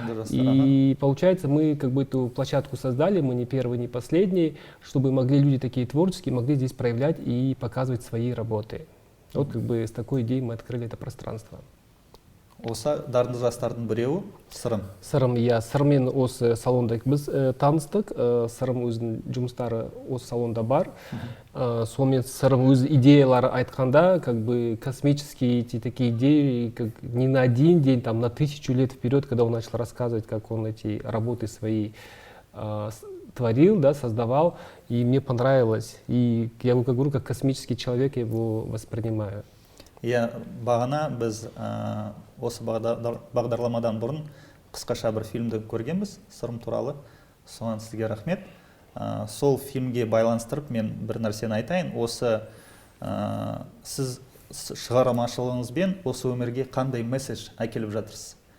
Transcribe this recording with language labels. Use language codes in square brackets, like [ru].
[ru] И получается, мы как бы эту площадку создали, мы не первый, не последний, чтобы могли люди такие творческие, могли здесь проявлять и показывать свои работы. Вот как бы с такой идеей мы открыли это пространство. [kk] Осы дарынды жастардың біреуі Сырым. Сырым, иә, Сырыммен осы салонда біз таныстық. Сырым өзінің жұмыстары осы салонда бар. Сонымен Сырым өз идеялары айтқанда, [ru] как бы космические эти такие идеи, как не на один день, там на 1000 лет вперед, когда он начал рассказывать, как он эти работы свои творил, да, создавал, и мне понравилось. И я говорю, как космический человек я его воспринимаю. [kk] Иә, бағана біз осы бағдарламадан бұрын қысқаша бір фильмді көргенбіз, Сырым туралы. Соған сізге рахмет. Сол фильмге байланыстырып мен бір нәрсені айтайын. Осы сіз шығармашылығыңызбен осы өмірге қандай месседж әкеліп жатырсыз?